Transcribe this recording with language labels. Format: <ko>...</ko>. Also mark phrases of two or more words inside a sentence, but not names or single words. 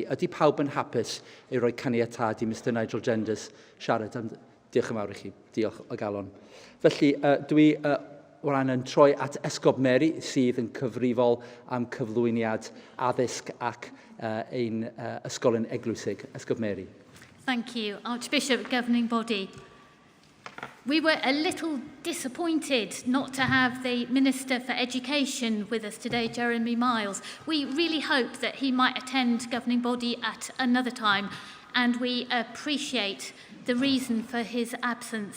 <cy>Ydy pawb yn hapus i roi caniatad i Mr Nigel Genders siarad? Diolch yn fawr i chi. Diolch o galon. Felly dwi wrth yn troi at Esgob Mary sydd yn cyfrifol am cyflwyniad addysg ac ein ysgolion eglwysig. Esgob Mary.</cy> <en>Thank you, Archbishop, Governing Body. We were a little disappointed not to have the Minister for Education with us today, Jeremy Miles. We really hoped that he might attend Governing Body at another time, and we appreciate the reason for his absence.</en>